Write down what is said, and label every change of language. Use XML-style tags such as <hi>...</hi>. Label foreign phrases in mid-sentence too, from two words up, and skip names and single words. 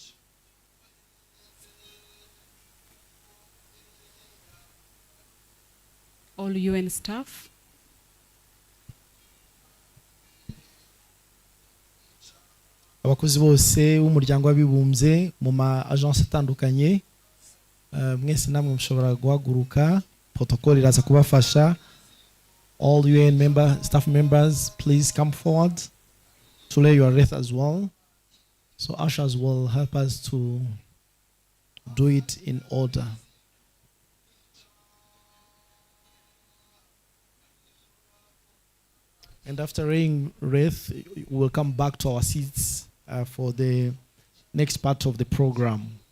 <en>All UN staff.</en> <rn>Abakozi bose b'umuryango w'abibumbye mu ma agence atandukanye, mwese namwe mushobora guhaguruka, protocol iraza kubafasha.</rn> <en>All UN staff members, please come forward to lay your wreath as well. So ushers will help us to do it in order. And after laying wreath, we'll come back to our seats for the next part of the program.</en>